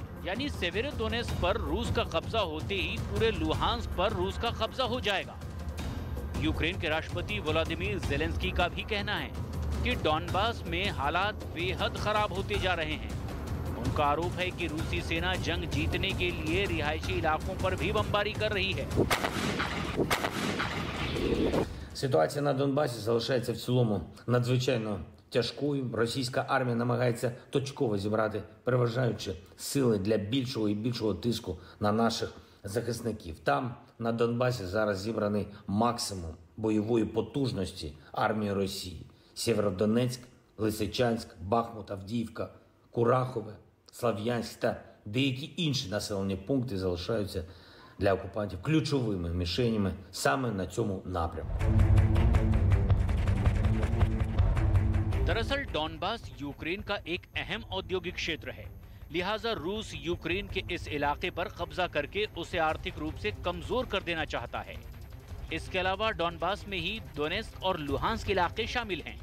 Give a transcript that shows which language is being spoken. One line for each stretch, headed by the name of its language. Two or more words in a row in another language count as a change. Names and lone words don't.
Hindi: यानी सेवेरोडोनेस्क पर रूस का कब्जा होते ही पूरे लुहांस्क पर रूस का कब्जा हो जाएगा। यूक्रेन के राष्ट्रपति व्लादिमीर ज़ेलेंस्की का भी कहना है कि डॉनबास में हालात बेहद खराब होते जा रहे हैं। उनका आरोप है कि रूसी सेना जंग जीतने के लिए रिहायशी इलाकों पर भी बमबारी कर रही है।
Ukrainian: Ситуація на Донбасі залишається в цілому надзвичайно тяжкою. Російська армія намагається точково зібрати переважаючі сили для більшого і більшого тиску на наших захисників. Там, на Донбасі, зараз зібраний максимум бойової потужності армії Росії. Сєвєродонецьк, Лисичанськ, Бахмут, Авдіївка, Курахове, Слав'янськ та деякі інші населені пункти залишаються для окупантів ключовими мішенями саме на цьому напрямку.
Hindi: दरअसल डॉनबास यूक्रेन का एक अहम औद्योगिक क्षेत्र है, लिहाजा रूस यूक्रेन के इस इलाके पर कब्जा करके उसे आर्थिक रूप से कमजोर कर देना चाहता है। इसके अलावा डॉनबास में ही डोनेस्क और लुहांस्क इलाके शामिल हैं।